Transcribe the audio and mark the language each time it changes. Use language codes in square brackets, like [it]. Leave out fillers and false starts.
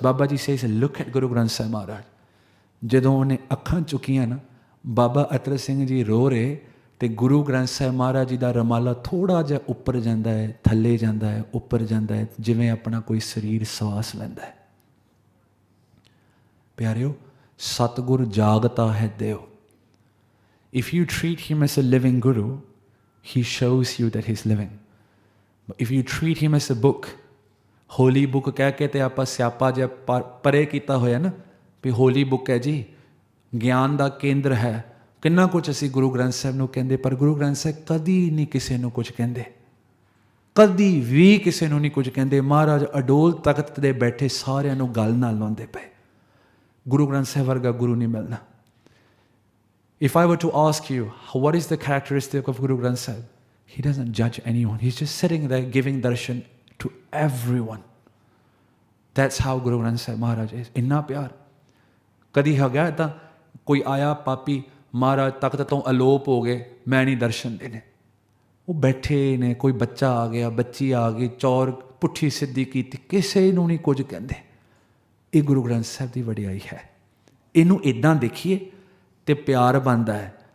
[pa] Baba ji [en] says look at [pa] Guru Granth Sahib ਮਹਾਰਾਜ। ਜਦੋਂ ਉਹਨੇ ਅੱਖਾਂ ਚੁੱਕੀਆਂ ਨਾ, ਬਾਬਾ ਅਤਰ ਸਿੰਘ ਜੀ ਰੋ ਰਹੇ, ਤੇ ਗੁਰੂ ਗ੍ਰੰਥ ਸਾਹਿਬ ਮਹਾਰਾਜ ਜੀ ਦਾ ਰਮਾਲਾ ਥੋੜ੍ਹਾ ਜਿਹਾ ਉੱਪਰ ਜਾਂਦਾ ਹੈ, ਥੱਲੇ ਜਾਂਦਾ ਹੈ, ਉੱਪਰ ਜਾਂਦਾ ਹੈ, ਜਿਵੇਂ ਆਪਣਾ ਕੋਈ ਸਰੀਰ ਸਵਾਸ ਲੈਂਦਾ ਹੈ। ਪਿਆਰਿਓ, ਸਤਿਗੁਰ ਜਾਗਤਾ ਹੈ ਦਿਓ। [en] If you treat him as a living guru, he shows you that he's living. But if you treat him as a book, holy book [pa] ਕਹਿ ਕੇ ਤੇ ਆਪਾਂ ਸਿਆਪਾ ਜਿਹਾ ਪਰੇ ਕੀਤਾ ਹੋਇਆ ਨਾ ਵੀ ਹੋਲੀ ਬੁੱਕ ਹੈ ਜੀ, ਗਿਆਨ ਦਾ ਕੇਂਦਰ ਹੈ। ਕਿੰਨਾ ਕੁਝ ਅਸੀਂ ਗੁਰੂ ਗ੍ਰੰਥ ਸਾਹਿਬ ਨੂੰ ਕਹਿੰਦੇ, ਪਰ ਗੁਰੂ ਗ੍ਰੰਥ ਸਾਹਿਬ ਕਦੀ ਨਹੀਂ ਕਿਸੇ ਨੂੰ ਕੁਝ ਕਹਿੰਦੇ, ਕਦੀ ਵੀ ਕਿਸੇ ਨੂੰ ਨਹੀਂ ਕੁਝ ਕਹਿੰਦੇ। ਮਹਾਰਾਜ ਅਡੋਲ ਤਖਤ ਦੇ ਬੈਠੇ ਸਾਰਿਆਂ ਨੂੰ ਗੱਲ ਨਾਲ ਲਾਉਂਦੇ ਪਏ। ਗੁਰੂ ਗ੍ਰੰਥ ਸਾਹਿਬ ਵਰਗਾ ਗੁਰੂ ਨਹੀਂ ਮਿਲਣਾ। [en] If I were to ask you, what is the characteristic of Guru Granth Sahib? He doesn't judge anyone. He's just sitting there giving darshan to everyone. That's how Guru Granth Sahib Maharaj is. [pa] ਇੰਨਾ ਪਿਆਰ। ਕਦੀ ਹੈਗਾ ਤਾਂ ਕੋਈ ਆਇਆ ਪਾਪੀ ਮਹਾਰਾਜ ਤਖਤ ਤੋਂ ਅਲੋਪ ਹੋ ਗਏ, ਮੈਂ ਨਹੀਂ ਦਰਸ਼ਨ ਦੇਣੇ। ਉਹ ਬੈਠੇ ਨੇ, ਕੋਈ ਬੱਚਾ ਆ ਗਿਆ, ਬੱਚੀ ਆ ਗਈ, ਚੌਰ ਪੁੱਠੀ ਸਿੱਧੀ ਕੀਤੀ, ਕਿਸੇ ਨੂੰ ਨਹੀਂ ਕੁਝ ਕਹਿੰਦੇ। ਇਹ ਗੁਰੂ ਗ੍ਰੰਥ ਸਾਹਿਬ ਦੀ ਵਡਿਆਈ ਹੈ। ਇਹਨੂੰ ਇੱਦਾਂ ਦੇਖੀਏ ਤੇ ਪਿਆਰ ਬਣਦਾ ਹੈ।